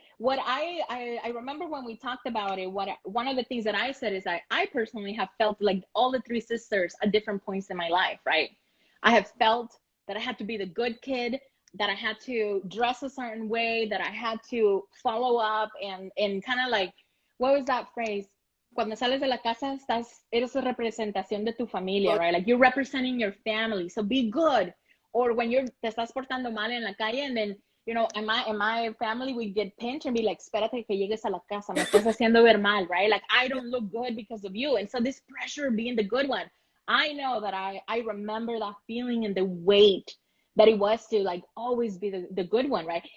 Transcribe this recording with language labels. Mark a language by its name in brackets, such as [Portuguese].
[English] What I remember when we talked about it, one of the things that I said is that I personally have felt like all the three sisters at different points in my life, right? I have felt that I had to be the good kid, that I had to dress a certain way, that I had to follow up and kind of like, what was that phrase? [Spanish] Cuando sales de la casa, eres una representación de tu familia, right? [English] Like you're representing your family, so be good. Or when [Spanish] te estás portando mal en la calle, [English] and then, you know, in my family, we get pinched and be like, [Spanish] espérate que llegues a la casa, me estás haciendo ver mal, [English] right? Like I don't look good because of you. And so this pressure of being the good one, I know that I remember that feeling and the weight that it was to like always be the good one, right?